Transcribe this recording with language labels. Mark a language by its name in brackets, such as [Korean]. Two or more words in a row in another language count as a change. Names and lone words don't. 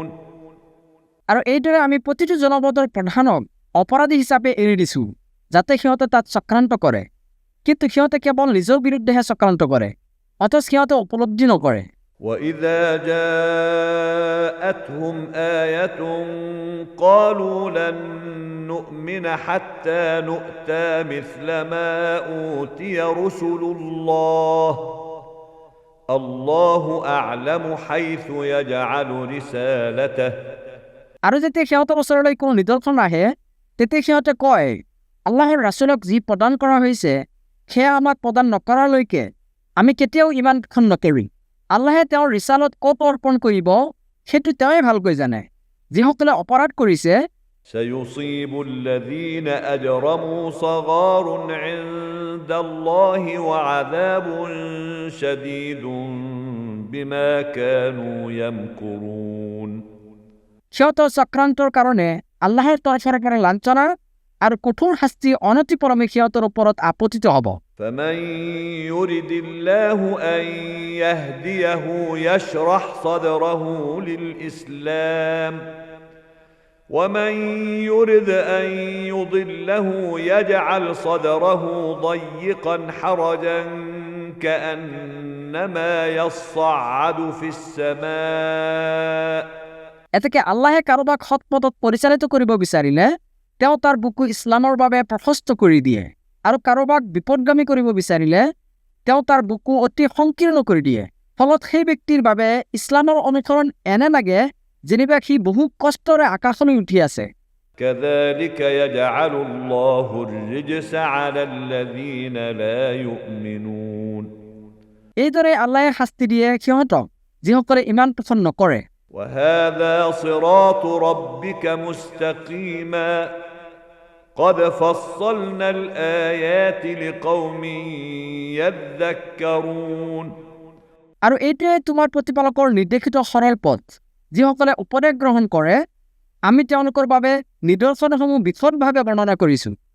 [Assamese] আৰু এইদৰে আমি প্ৰতিটো জনপদৰ প্ৰধানক অপৰাধী হিচাপে এৰি দিছো যাতে সিহঁতে তাত চক্ৰান্ত কৰে, কিন্তু সিহঁতে কেৱল নিজৰ বিৰুদ্ধেহে চক্ৰান্ত কৰে, অথচ সিহঁতে উপলব্ধি নকৰে। [Arabic] وإذا جاءتهم آية قالوا لن نؤمن حتى نؤتى مثل ما أوتي رسل الله الله أعلم حيث يجعل رسالته [Assamese] আৰু যেতিয়া সিহঁতৰ ওচৰলৈ কোনো নিদৰ্শন আহে তেতিয়া সিহঁতে কয়, আল্লাহৰ ৰাছুলক যি প্ৰদান কৰা হৈছে সেয়া আমাক প্ৰদান নকৰালৈকে আমি কেতিয়াও ইমানখন নকৰিম। আল্লাহে তেওঁৰ ৰিচালত ক'ত অৰ্পণ কৰিব সেইটো তেওঁৱে ভালকৈ জানে। যিসকলে অপৰাধ কৰিছে [Arabic] سيصيب الذين أجرموا صغار عند الله وعذاب شديد بما كانوا يمكرون [Assamese] সিহঁতৰ চক্ৰান্তৰ কাৰণে আল্লাহৰ তৰফৰ পৰা লাঞ্ছনা আৰু কঠোৰ শাস্তি অনতিপলমে সিহঁতৰ ওপৰত আপতিত হ'ব। [Arabic] فمن يرد الله أن يهديه يشرح صدره للإسلام ومن يرد أن يضله يجعل صدره ضيقا حرجا كأنما يصعد في السماء [Assamese] এতেকে আল্লাহে কাৰোবাক সৎ পথত পৰিচালিত কৰিব বিচাৰিলে তেওঁ তাৰ বুকু ইছলামৰ বাবে প্ৰশস্ত কৰি দিয়ে, আৰু কাৰোবাক বিপদগামী কৰিব বিচাৰিলে তেওঁ তাৰ বুকু অতি সংকীৰ্ণ কৰি দিয়ে। ফলত সেই ব্যক্তিৰ বাবে ইছলামৰ অনুসৰণ এনে লাগে যেনিবা সি বহু কষ্টৰে আকাশলৈ উঠি আছে। [Arabic] كذلك يجعل الله الرجس على الذين لا يؤمنون [Assamese] এইদৰে আল্লাহে শাস্তি দিয়ে সিহঁতক যিসকলে ইমান পোষণ নকৰে। [Arabic] وهذا صراط ربك مستقيما قد فصلنا الآيات لقوم يذكرون [Assamese] আৰু এইটোৱে তোমাৰ প্ৰতিপালকৰ নিৰ্দেশিত সৰল পথ, যিসকলে উপদেশ গ্ৰহণ কৰে আমি তেওঁলোকৰ বাবে নিদৰ্শনসমূহ বিশদভাৱে বৰ্ণনা কৰিছো।